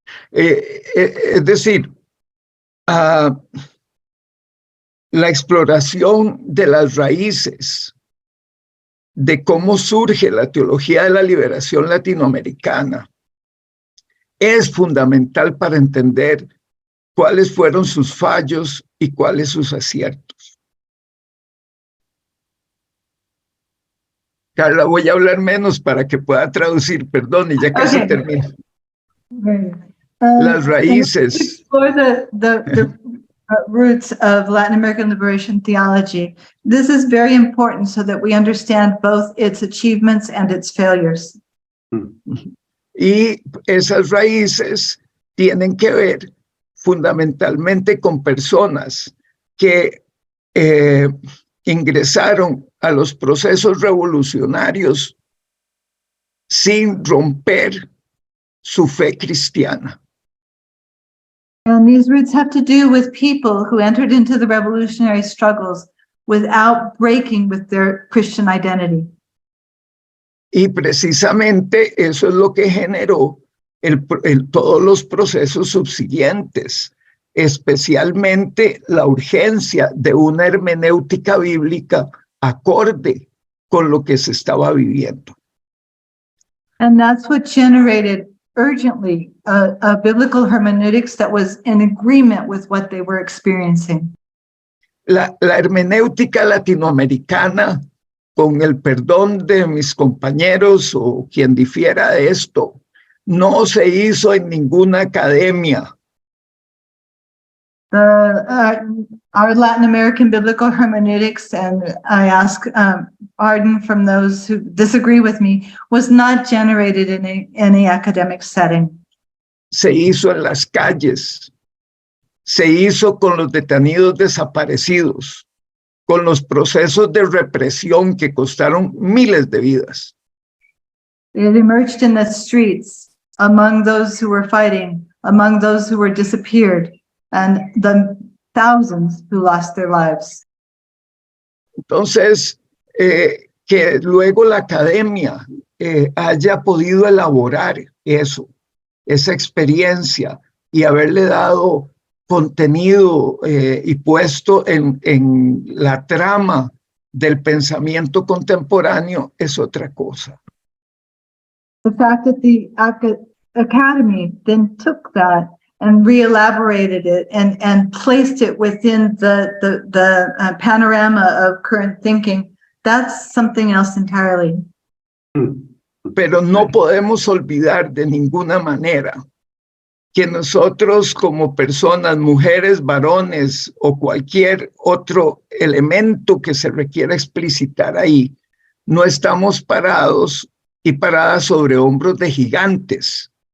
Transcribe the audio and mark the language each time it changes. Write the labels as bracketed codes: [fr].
[es] Es decir, la exploración de las raíces de cómo surge la teología de la liberación latinoamericana es fundamental para entender cuáles fueron sus fallos y cuáles sus aciertos. Carla, voy a hablar menos para que pueda traducir, perdón, y ya casi termino. Las raíces. [en] For the roots of Latin American liberation theology, this is very important so that we understand both its achievements and its failures. [es] Y esas raíces tienen que ver fundamentalmente con personas que ingresaron a los procesos revolucionarios sin romper su fe cristiana. [en] And these roots have to do with people who entered into the revolutionary struggles without breaking with their Christian identity. [es] Y precisamente eso es lo que generó todos los procesos subsiguientes, especialmente la urgencia de una hermenéutica bíblica acorde con lo que se estaba viviendo. [en] And that's what generated urgently a biblical hermeneutics that was in agreement with what they were experiencing. [es] La hermenéutica latinoamericana, con el perdón de mis compañeros o quien difiera de esto, no se hizo en ninguna academia. [en] Our Latin American biblical hermeneutics, and I ask pardon from those who disagree with me, was not generated in any academic setting. [es] Se hizo en las calles, se hizo con los detenidos desaparecidos, con los procesos de represión que costaron miles de vidas. [en] It emerged in the streets, among those who were fighting, among those who were disappeared, and the thousands who lost their lives. [es] Entonces, que luego la academia haya podido elaborar eso, esa experiencia, y haberle dado contenido y puesto en la trama del pensamiento contemporáneo es otra cosa. [en] The fact that the academy then took that and re-elaborated it and placed it within the panorama of current thinking, that's something else entirely. [es] Pero no podemos olvidar de ninguna manera que nosotros como personas, mujeres, varones o cualquier otro elemento que se requiera explicitar ahí, no estamos parados y paradas sobre hombros de gigantes.